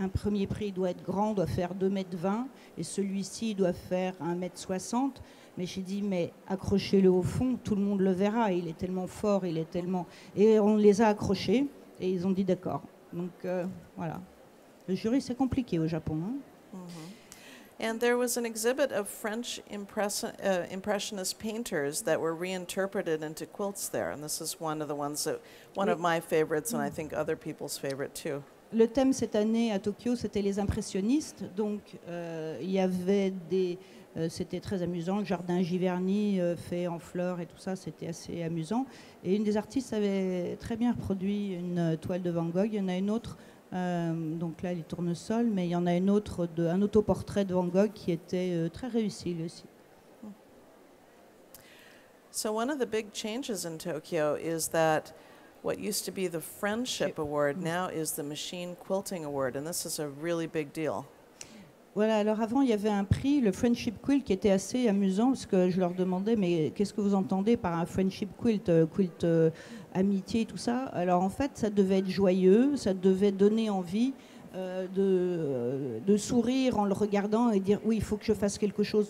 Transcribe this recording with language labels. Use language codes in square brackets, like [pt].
[fr] Un premier prix doit être grand, doit faire 2,20 m, et celui-ci doit faire 1,60 m. Mais j'ai dit, mais accrochez-le au fond, tout le monde le verra. Il est tellement fort, il est tellement... Et on les a accrochés, et ils ont dit d'accord. Donc, voilà. Le jury, c'est compliqué au Japon. Hein. Mm-hmm. [en] And there was an exhibit of French Impressionist painters that were reinterpreted into quilts there. And this is one of the ones one of my favorites, and I think other people's favorite too. [fr] Le thème cette année à Tokyo, c'était les impressionnistes. Donc, il y avait c'était très amusant, le jardin Giverny fait en fleurs et tout ça, c'était assez amusant. Et une des artistes avait très bien reproduit une toile de Van Gogh. Il y en a une autre, donc là, les tournesols, mais il y en a une autre, un autoportrait de Van Gogh qui était très réussi, lui aussi. [en] So one of the big changes in Tokyo is that what used to be the Friendship Award now is the Machine Quilting Award, and this is a really big deal. [fr] Voilà, alors avant, il y avait un prix, le Friendship Quilt, qui était assez amusant, parce que je leur demandais, mais qu'est-ce que vous entendez par un Friendship Quilt, amitié, tout ça. Alors en fait, ça devait être joyeux, ça devait donner envie de sourire en le regardant et dire, oui, il faut que je fasse quelque chose.